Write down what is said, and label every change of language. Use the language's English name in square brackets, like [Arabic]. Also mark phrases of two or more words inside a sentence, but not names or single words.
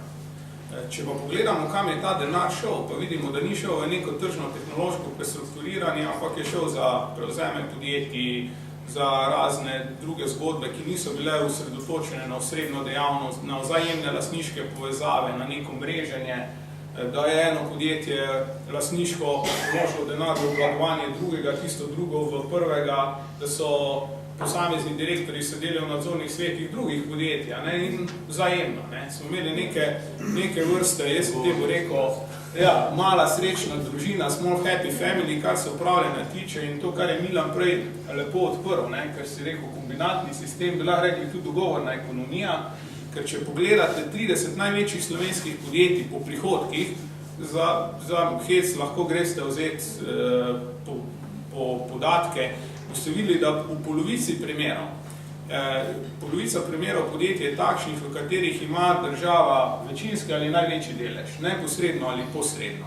[Slovenian] Če pa pogledamo, kam je ta denar šel, pa vidimo, da ni šel v neko tržno-tehnološko prestrukturiranje, ampak je šel za prevzeme podjetij, za razne druge zgodbe, ki niso bile osredotočene na osrednjo dejavnost, na vzajemne lastniške povezave, na neko mreženje, da je eno podjetje lastniško vložilo denar v obvladovanje drugega, tisto drugo v prvega, da so posamezni direktorji sedeli v nadzornih svetih drugih podjetij, in vzajemno. Smo imeli neke vrste, jaz sem temu rekel, mala srečna družina, [English] small happy family, [Slovenian] kar se upravljanja tiče in to, kar je Milan prej lepo odprl, ker si rekel kombinatni sistem, bila rekli tudi dogovorna ekonomija, ker če pogledate 30 največjih slovenskih podjetij po prihodkih, za hec lahko greste vzeti po podatke, boste videli, da v polovici primerov, polovica primerov podjetij je takšnih, v katerih ima država večinski ali največji delež, neposredno ali posredno.